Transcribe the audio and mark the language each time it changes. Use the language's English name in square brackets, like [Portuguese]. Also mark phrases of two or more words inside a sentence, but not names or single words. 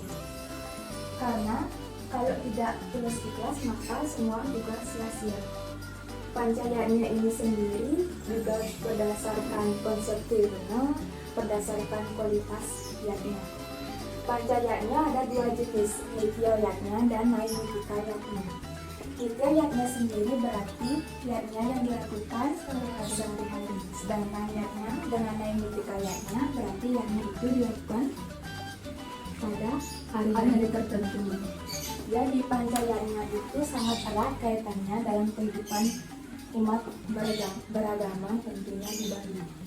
[Indonesian] Karena kalau tidak tulus ikhlas, maka semua juga sia-sia. Pancayatnya ini sendiri juga berdasarkan konsep trirena, berdasarkan kualitas yatnya. Pancayatnya ada dua jenis, nitya yatnya dan naimitika yatnya. Nitya yatnya sendiri berarti yatnya yang dilakukan sehari-hari. Sedangkan yatnya dengan naimitika yatnya berarti yatnya itu dilakukan pada hari-hari tertentu. Jadi pancayatnya itu sangat erat kaitannya dalam kehidupan umat beragama tentunya di Bali.